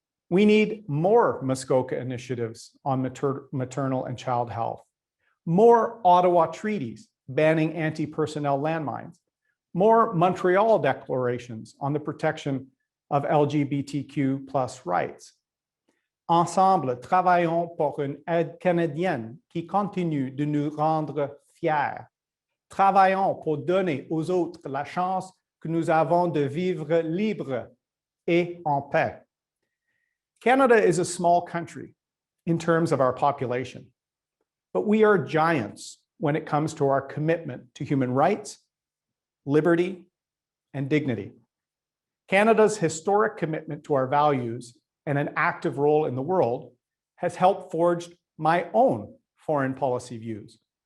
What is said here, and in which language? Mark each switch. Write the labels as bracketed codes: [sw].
[en] We need more Muskoka initiatives on maternal and child health, more Ottawa treaties banning anti-personnel landmines, more Montreal declarations on the protection of LGBTQ+ rights. [fr] Ensemble, travaillons pour une aide canadienne qui continue de nous rendre fiers. Travaillons pour donner aux autres la chance que nous avons de vivre libre et en paix. [en] Canada is a small country in terms of our population, but we are giants when it comes to our commitment to human rights, liberty, and dignity. Canada's historic commitment to our values and an active role in the world has helped forge my own foreign policy views.